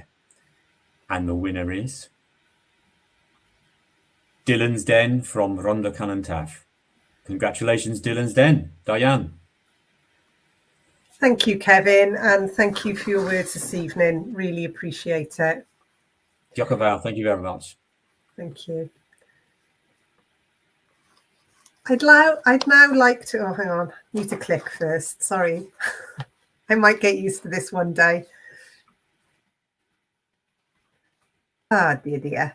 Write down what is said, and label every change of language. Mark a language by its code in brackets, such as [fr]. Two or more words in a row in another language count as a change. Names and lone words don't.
[en] And the winner is Dylan's Den from Rhondda Cynon Taf. Congratulations, Dylan's Den. Diane. Thank you, Kevin, and thank you for your words this evening. Really appreciate it. [cy] Diolch yn fawr. [en] Thank you very much. Thank you. I'd now like to, oh, hang on, need to click first. Sorry. I might get used to this one day. Ah, dear.